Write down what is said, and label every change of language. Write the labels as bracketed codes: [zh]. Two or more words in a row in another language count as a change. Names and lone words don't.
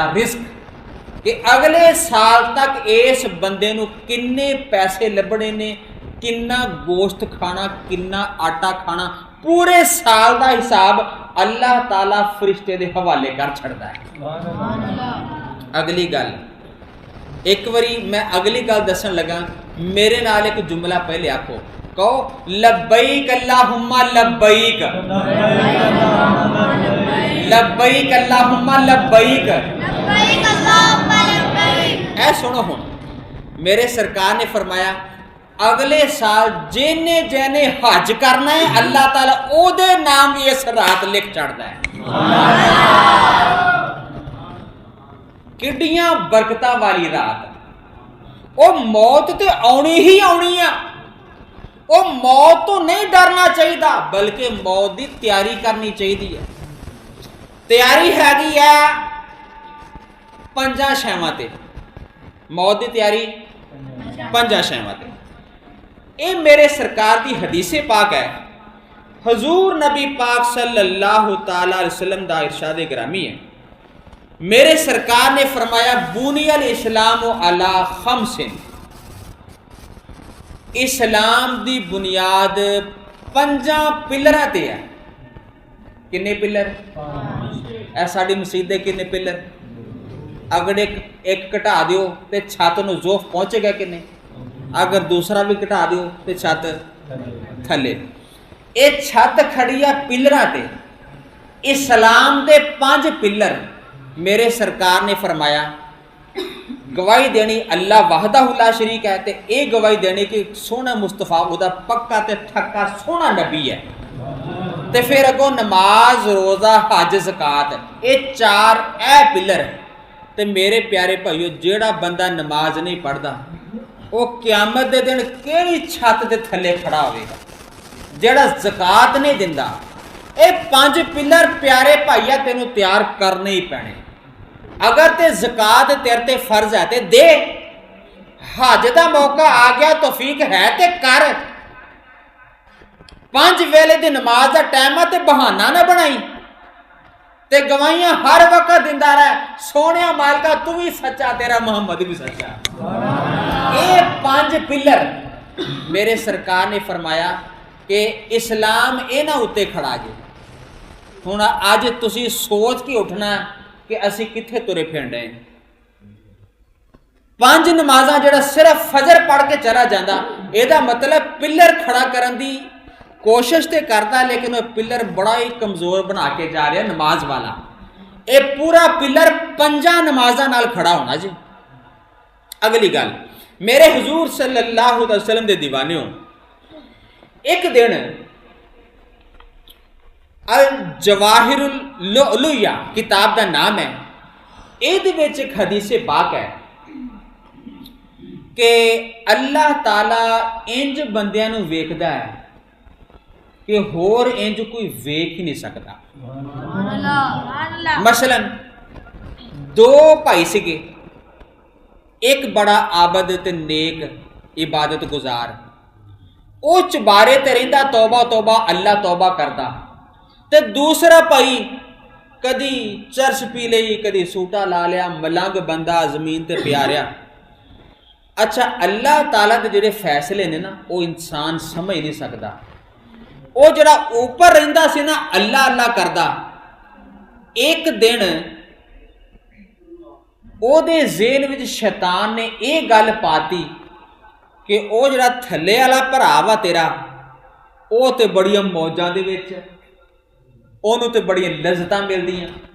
[pa] رزق کہ اگلے سال تک اس بندے نو کنے پیسے لبنے نے کنا گوشت کھانا کنا آٹا کھانا پورے سال دا حساب اللہ تعالیٰ فرشتے دے حوالے کر چھڑدا ہے. اگلی گل ایک واری میں اگلی گل دسن لگا میرے نال ایک جملہ پہلے آکھو کہو [ar] لبیک اللہم لبیک لبیک اللہم لبیک. [pa] اے سنو ہن میرے سرکار نے فرمایا اگلے سال جینے جینے حج کرنا ہے اللہ تعالیٰ او دے نام بھی اس رات لکھ چڑھتا ہے. کڈیاں برکتاں والی رات. او موت تے آنی ہی آنی ہے [ur] وہ موت تو نہیں ڈرنا چاہیے بلکہ موت کی تیاری کرنی چاہیے. [pa] تیاری ہے 5 شیواں تے. موت کی تیاری 5 شیواں تے. [ur] یہ میرے سرکار کی حدیث پاک ہے. [pa] حضور نبی پاک [ar] صلی اللہ تعالی علیہ وسلم [pa] دا ارشاد گرامی ہے. میرے سرکار نے فرمایا [ar] بنی الاسلام علی [pa] 5. اسلام دی بنیاد 5 پلراں تے ہے. کنے پلر؟ اے ساڈی مسجد دے کنے پلر؟ اگر ایک کٹا دیو تے چھت نو زوف پہنچے گا کہ نہیں؟ اگر دوسرا بھی کٹا دیو تے چھت تھلے. اے چھت کھڑی ہے پلراں تے. اسلام دے 5 پلر میرے سرکار نے فرمایا گواہی دینی [ar] اللہ وحدہ لا شریک [pa] ہے تے اے گواہی دینی کہ سونا مصطفیٰ او دا پکا تے ٹھکا سونا نبی ہے. تے پھر اگوں نماز روزہ حج زکات اے 4 اے پلر. تے میرے پیارے بھائیو جیڑا بندہ نماز نہیں پڑھدا وہ قیامت دے دن کیڑی چھت دے تھلے کھڑا ہوئے گا. جیڑا زکات نہیں دیندا اے 5 پلر پیارے بھائیا تینوں تیار کرنے ہی پینے. اگر تے زکات تیرے تے فرض ہے تے دے. حج دا موقع آ گیا توفیق ہے تے کر. 5 ویلے دی نماز دا ٹائم ہے تے بہانہ نہ بنائی تے گواہیاں ہر وقت دیندا رہ. سونیا مالکا تو بھی سچا تیرا محمد بھی سچا. اے 5 پلر میرے سرکار نے فرمایا کہ اسلام انہاں اتے کھڑا جے. ہن اج تسی سوچ کے اٹھنا کہ اسی کتھے ترے پھرنے. 5 نمازاں جڑا صرف فجر پڑھ کے چلا جاندا اے دا مطلب پلر کھڑا کرن دی کوشش تے کرتا لیکن وہ پلر بڑا ہی کمزور بنا کے جا رہا نماز والا. اے پورا پلر 5 نمازاں نال کھڑا ہونا جی. اگلی گل میرے حضور [ar] صلی اللہ علیہ وسلم [pa] دے دیوانیوں ایک دن الجواہر اللؤلؤیہ کتاب دا نام ہے. اے دے وچ ایک حدیث پاک ہے کہ اللہ تعالی انج بندیاں نو ویکھدا ہے کہ ہور انج کوئی ویکھ ہی نہیں سکتا. مثلا 2 بھائی سکے. ایک بڑا عابد تے نیک عبادت گزار او چبارے تے رہندا توبہ توبہ اللہ توبہ کردا. تے دوسرا بھائی کدی چرس پی لئی کدی سوٹا لا لیا ملنگ بندہ زمین تے پیا رہا. اچھا اللہ تعالیٰ دے جڑے فیصلے نے نا وہ انسان سمجھ نہیں سکتا. وہ جڑا اوپر رہندا سی نا اللہ اللہ کردا ایک دن او دے ذہن وچ شیطان نے یہ گل پاتی کہ او جڑا تھلے والا بھرا وا تیرا او تے بڑیاں موجاں دے وچ اونوں تے بڑیاں لذتاں ملدیاں.